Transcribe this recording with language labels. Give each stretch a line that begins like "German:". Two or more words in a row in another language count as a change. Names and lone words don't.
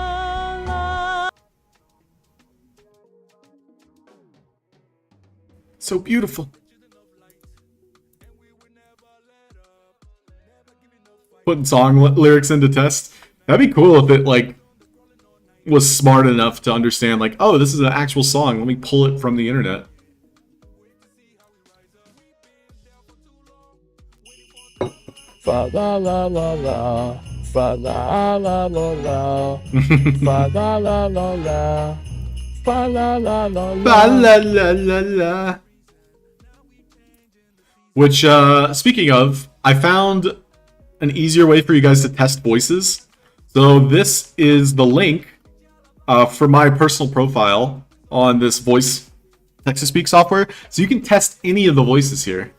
English: So beautiful. Putting song lyrics into test. That'd be cool if it like was smart enough to understand like, oh, this is an actual song. Let me pull it from the internet. Fa la la la la. Fa la la la la. Fa la la la la. Fa la la la La la. la la la la. Which, speaking of, I found an easier way for you guys to test voices. So this is the link for my personal profile on this voice text-to-speak software. So you can test any of the voices here.